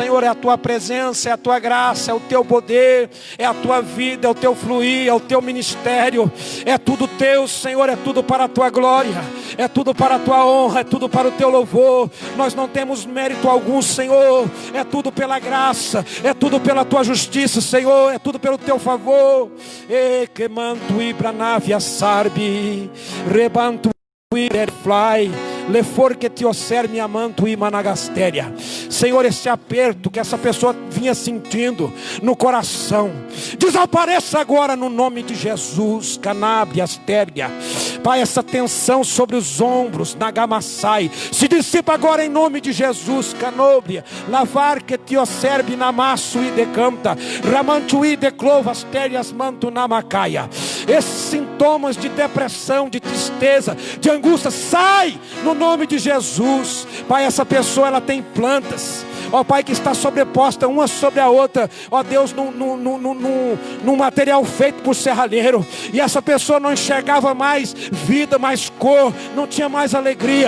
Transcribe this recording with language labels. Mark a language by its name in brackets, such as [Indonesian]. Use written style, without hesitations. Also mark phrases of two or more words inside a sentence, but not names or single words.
[Portuguese] É a tua presença, é a tua graça, é o teu poder, é a tua vida, é o teu fluir, é o teu ministério. É tudo teu, Senhor. É tudo para a tua glória, é tudo para a tua honra, é tudo para o teu louvor. Nós não temos mérito algum, Senhor. É tudo pela graça, é tudo pela tua justiça, Senhor. É tudo pelo teu favor. E que manto ibranavia sarbi, rebanto fly, lefor que te oserme amanto e managastéria. Senhor, esse aperto que essa pessoa vinha sentindo no coração, desapareça agora no nome de Jesus. Canabria, astéria, Pai, essa tensão sobre os ombros, nagamassai, se dissipa agora em nome de Jesus. Canobria, lavar que te oserbe namasso e decanta, ramantui de clovas térias manto namacaia. Esses sintomas de depressão, de tristeza, de angústia, sai no nome de Jesus. Pai, essa pessoa, ela tem plantas, ó Pai, que está sobreposta uma sobre a outra, ó Deus, num material feito por serralheiro, e essa pessoa não enxergava mais vida, mais cor, não tinha mais alegria.